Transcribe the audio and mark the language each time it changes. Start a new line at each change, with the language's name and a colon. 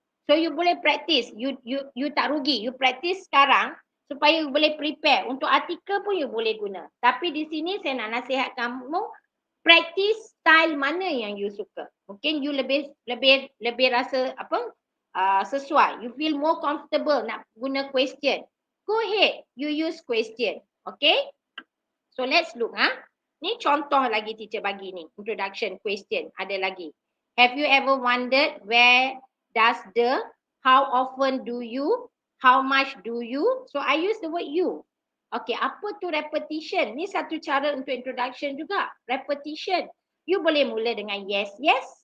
Malay: So you boleh practice, you tak rugi, you practice sekarang supaya you boleh prepare. Untuk artikel pun you boleh guna. Tapi di sini saya nak nasihat kamu, practice style mana yang you suka. Mungkin you lebih rasa sesuai.
English: You feel more comfortable nak guna question. Go ahead, you use question.
Malay: Okay?
English: So let's look.
Malay: Ni contoh lagi teacher bagi ni. Introduction question. Ada lagi.
English: Have you ever wondered where does the, how often do you, how much do you? So I use the word you. Okay,
Malay: apa tu repetition? Ni satu cara untuk introduction juga.
English: Repetition.
Malay: You boleh mula dengan yes, yes.